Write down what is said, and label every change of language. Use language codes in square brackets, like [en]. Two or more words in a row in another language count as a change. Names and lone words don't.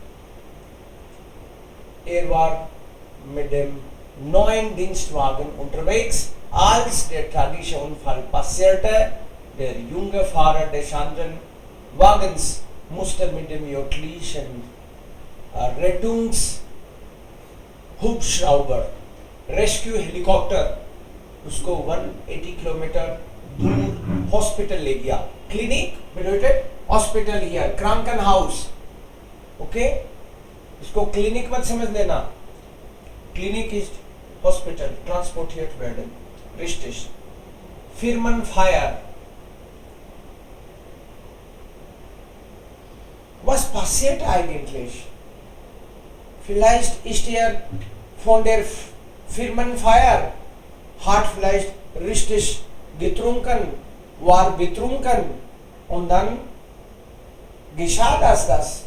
[de] Er war mit dem neuen Dienstwagen unterwegs, als der tragische Unfall passierte. Der junge Fahrer des anderen Wagens musste mit dem jüdischen Rettungshubschrauber, [en] Rescue Helikopter, [hi] उसको 180 किलोमीटर दूर हॉस्पिटल ले गया. [de] क्लिनिक bedeutet हॉस्पिटल hier, Krankenhaus. Okay? [hi] इसको क्लिनिक मत समझ लेना. [de] Klinik ist Hospital, transportiert werden. Richtig. Firmenfeier. Was passiert eigentlich? Vielleicht ist er von der Firmenfeier, hat vielleicht richtig getrunken, war betrunken und dann geschah das.